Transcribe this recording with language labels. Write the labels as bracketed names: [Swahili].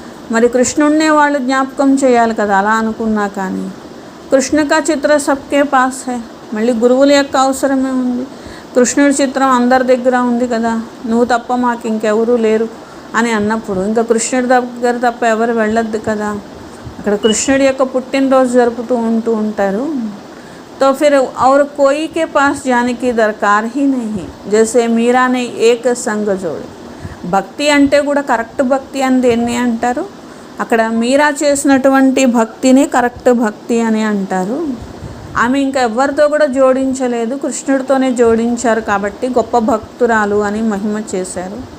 [Telugu] మరి కృష్ణుడినే వాళ్ళు జ్ఞాపకం చేయాలి కదా. అలా అనుకున్నా కానీ [Hindi] కృష్ణ కా చిత్ర సబ్కే పాస్ హై. [Telugu] మళ్ళీ గురువుల యొక్క అవసరమే ఉంది. కృష్ణుడి చిత్రం అందరి దగ్గర ఉంది కదా. నువ్వు తప్ప మాకు ఇంకెవరూ లేరు అని అన్నప్పుడు ఇంకా కృష్ణుడి దగ్గర తప్ప ఎవరు వెళ్ళొద్దు కదా. అక్కడ కృష్ణుడి యొక్క పుట్టినరోజు జరుపుతూ ఉంటారు. [Hindi] तो फिर और कोई के पास जाने की दरकार ही नहीं. जैसे मीरा ने एक संग जोड़े. [Telugu] భక్తి అంటే కూడా కరెక్ట్ భక్తి అని దేన్ని అంటారు? అక్కడ మీరా చేసినటువంటి భక్తిని కరెక్ట్ భక్తి అని అంటారు. ఆమె ఇంకా ఎవరితో కూడా జోడించలేదు, కృష్ణుడితోనే జోడించారు కాబట్టి గొప్ప భక్తురాలు అని మహిమ చేశారు.